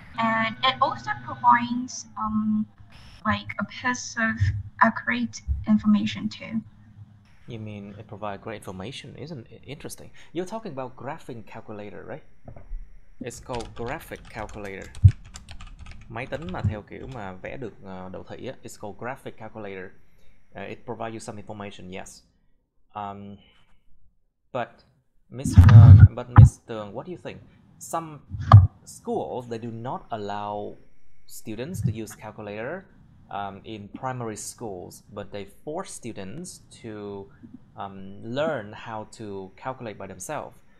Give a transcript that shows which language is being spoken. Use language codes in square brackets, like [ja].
[en] And it also provides like a piece of accurate information too. You mean it provides great information, isn't it? Interesting. You're talking about graphing calculator, right? It's called graphic calculator. [vi] Máy tính mà theo kiểu mà vẽ được đồ thị á, [en] it's called graphic calculator. It provides you some information, yes. But Miss Tường, what do you think? Some schools, they do not allow students to use calculator in primary schools, but they force students to learn how to calculate by themselves.